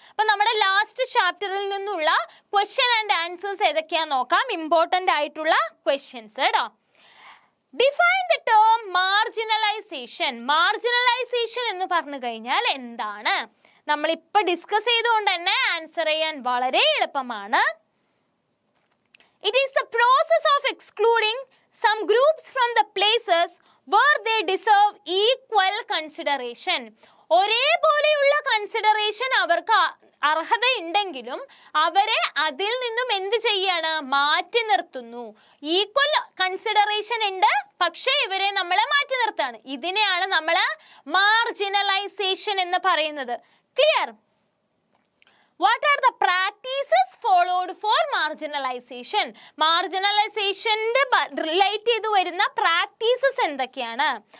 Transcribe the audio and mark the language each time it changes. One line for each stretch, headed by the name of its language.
Malayalam: അപ്പം നമ്മുടെ ലാസ്റ്റ് ചാപ്റ്ററിൽ നിന്നുള്ള ക്വസ്റ്റ്യൻ ആൻഡ് ആൻസേഴ്സ് ഏതൊക്കെയാണെന്ന് നോക്കാം. ഇമ്പോർട്ടൻ്റ് ആയിട്ടുള്ള ക്വസ്റ്റ്യൻസ് കേട്ടോ.
English: Define the term marginalization.
Malayalam: Marginalisation എന്ന് പറഞ്ഞു കഴിഞ്ഞാൽ എന്താണ്? നമ്മളിപ്പോൾ ഡിസ്കസ് ചെയ്തുകൊണ്ട് തന്നെ ആൻസർ ചെയ്യാൻ വളരെ എളുപ്പമാണ്.
English: It is the process of excluding some groups from the places where they deserve equal consideration.
Malayalam: ഒരേപോലെയുള്ള consideration അവർക്ക് അർഹതയുണ്ടെങ്കിലും അവരെ അതിൽ നിന്നും എന്ത് ചെയ്യാണ്? മാറ്റി നിർത്തുന്നു. ഈക്വൽ കൺസിഡറേഷൻ ഉണ്ട്, പക്ഷേ ഇവരെ നമ്മൾ മാറ്റി നിർത്താണ്. ഇതിനെയാണ് നമ്മൾ മാർജിനലൈസേഷൻ എന്ന് പറയുന്നത്.
English: Clear? What are the practices followed for marginalization?
Malayalam: മാർജിനലൈസേഷന്റെ relate ചെയ്ത് വരുന്ന പ്രാക്ടീസസ് എന്തൊക്കെയാണ്?